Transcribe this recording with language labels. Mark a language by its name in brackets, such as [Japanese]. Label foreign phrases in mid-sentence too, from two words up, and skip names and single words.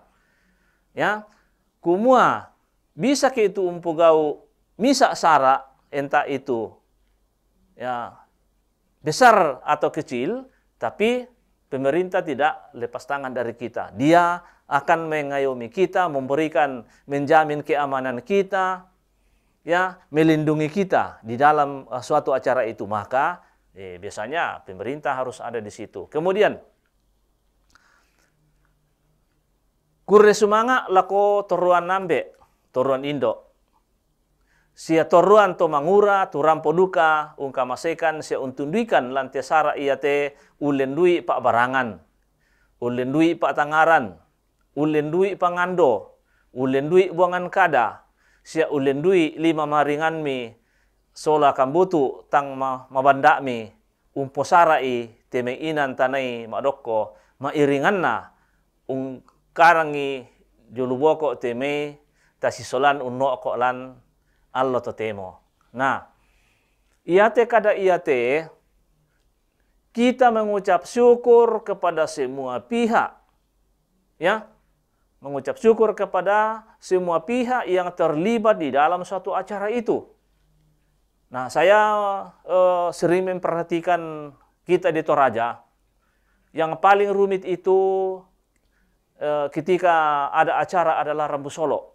[Indonesian] Ya, [Toraja-Sa'dan] kumua bisa ke itu umpugau misa sara [Indonesian] entah itu ya besar atau kecil, tapi pemerintah tidak lepas tangan dari kita. Dia akan mengayomi kita, menjamin keamanan kita, ya, melindungi kita di dalam suatu acara itu. Maka biasanya pemerintah harus ada di situ. [Toraja-Sa'dan] Kemudian kurre sumanga lako toruan nambe, toruan Indo. Sia toruan to mangura, turampo duka, ungka masekan sia untunduikan lantia sara iate ulendui pak barangan, ulendui pak tangaran, ulendui pangando, ulendui buangan kada, sia ulendui lima maringan mi, sola kambutu tang mabanda mi, umpo sarai teme inan tanai madokko, mairingan na, karangi juluboko teme, tasisolan unno ko lan, allo to temo. Nah, iate kada iate, [Indonesian] kita mengucap syukur kepada semua pihak. Ya, mengucap syukur kepada semua pihak yang terlibat di dalam suatu acara itu. Nah, saya sering memperhatikan kita di Toraja, yang paling rumit itu ketika ada acara adalah Rambu Solo.